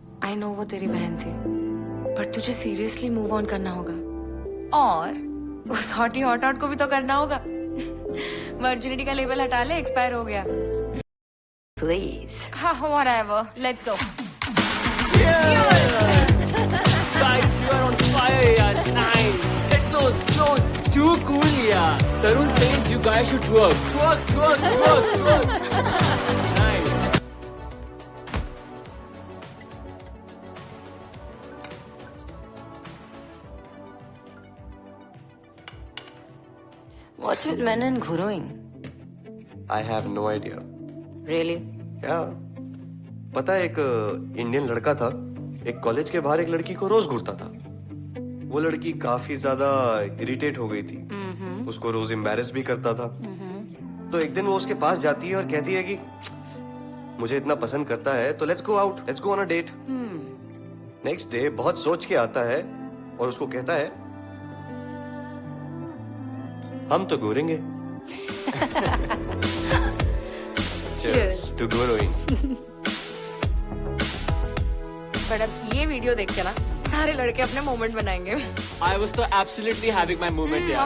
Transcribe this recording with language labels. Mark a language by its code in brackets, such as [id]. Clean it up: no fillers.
[en] I know [hi] वो तेरी बहन थी, [en] but [hi] तुझे [en] seriously move on [hi] करना होगा. और उस हॉटी हॉट को भी तो करना होगा. वर्जिनिटी का लेबल हटा ले, एक्सपायर हो गया. [en] Please. [hi] हाँ, [en] whatever. Let's go. Guys, you are on fire, [hi] yaar. [en] Nice. Get close, close. Too cool, [hi] yaar. [en] Tarun says you guys should twerk. Twerk, twerk, twerk, twerk. Nice. What's with men and growing? I have no idea. Really? [hi] क्या पता है, एक Indian लड़का था, एक college के बाहर एक लड़की को रोज घूरता था. वो लड़की काफी ज्यादा इरिटेट हो गई थी. उसको रोज एम्बैरेस भी करता था. तो एक दिन वो उसके पास जाती है और कहती है कि मुझे इतना पसंद करता है तो [en] Let's go out, let's go on a date. [hi] Next day बहुत सोच के आता है और उसको कहता है हम तो घूरेंगे. [en] Cheers to growing. [hi] पर अब ये वीडियो देख के ना सारे लड़के अपने मोमेंट बनाएंगे. [en] I was so absolutely having my moment, [hi] yaar.